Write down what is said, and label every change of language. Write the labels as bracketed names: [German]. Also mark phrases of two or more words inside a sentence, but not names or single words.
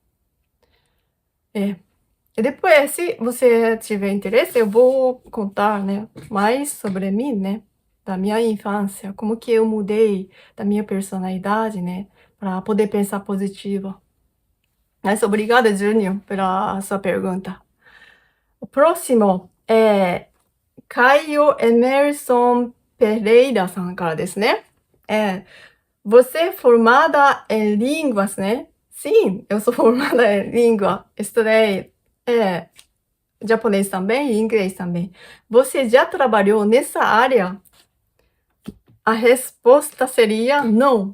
[Portuguese] E depois, se você tiver interesse, eu vou contar, né, mais sobre mim, né, da minha infância, como que eu mudei da minha personalidade, né, para poder pensar positivo. Mas obrigada, Júnior, pela sua pergunta. O próximo é Caio Emerson Pereira [Japanese] さんからですね。 [Portuguese] você é formada em línguas, né? Sim, eu sou formada em língua. Estudei japonês também e inglês também. Você já trabalhou nessa área? A resposta seria não.